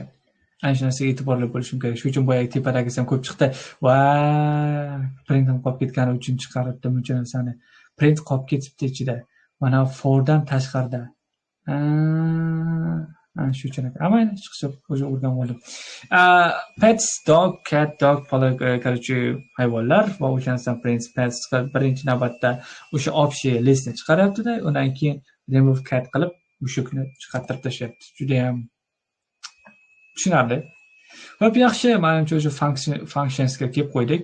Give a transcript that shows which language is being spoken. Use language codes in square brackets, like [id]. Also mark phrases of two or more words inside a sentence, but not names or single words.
[uz] Ana shu narsaga e'tiborli bo'lishim kerak. Shuning uchun boyagi tepadagisi ham ko'p chiqdi. Va print ham qolib ketgani uchun chiqaribdi buncha narsani. Print qolib ketibdi ichida. Mana fordan tashqarida. Shu uchun. Mayli, chiqib o'zi o'rganib oldim. [en] Pets, dog, cat, dog, [uz] korоче, hayvonlar va o'shandan [en] print pets [uz] birinchi navbatda o'sha общий listni chiqaryapti-da, undan keyin [en] remove cat [uz] qilib mushukni chiqartirib tashlayapti. Juda ham tushunarli. Xo'p, yaxshi, menimcha o'sha functionsga kelib qo'ydik.